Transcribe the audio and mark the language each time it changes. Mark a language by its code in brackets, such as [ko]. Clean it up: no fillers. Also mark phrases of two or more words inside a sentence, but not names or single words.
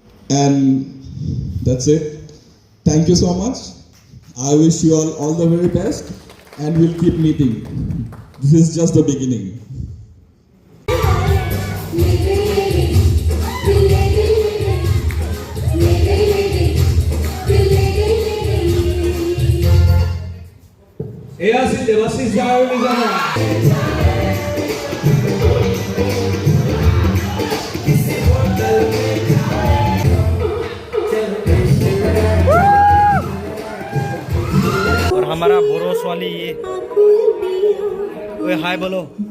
[en] And that's it. Thank you so much. I wish you all the very best, and we'll keep meeting. This is just the beginning. [as] এয়া আছিল দেৱাশিষ দা আৰু লিজা দা। [hi] और हमारा बोरो वाली ये ओए हाय बोलो।